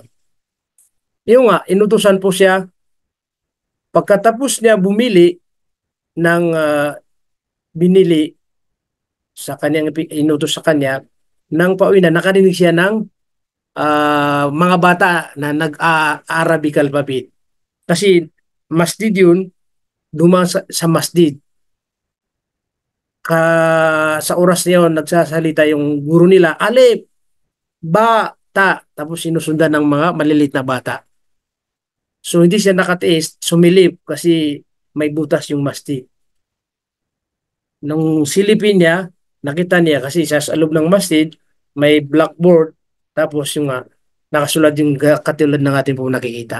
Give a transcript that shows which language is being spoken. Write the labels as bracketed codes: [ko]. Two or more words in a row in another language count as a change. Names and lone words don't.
[tl] Yung nga, inutusan po siya, pagkatapos niya bumili ng binili sa kanyang inutos sa kanya, nang pauwi na, nakarinig siya ng mga bata na nag- [en] Arabic alphabet. [tl] Kasi masjid yun, dumaan sa masjid. Sa oras na yun, nagsasalita yung guro nila, [ar] ألف، باء، تاء, [tl] tapos sinusundan ng mga malilit na bata. So hindi siya nakatiis, sumilip kasi may butas yung masjid. Nung silipin niya, nakita niya kasi sa loob ng masjid, may blackboard, tapos yung nakasulat yung katulad ng ating po nakikita.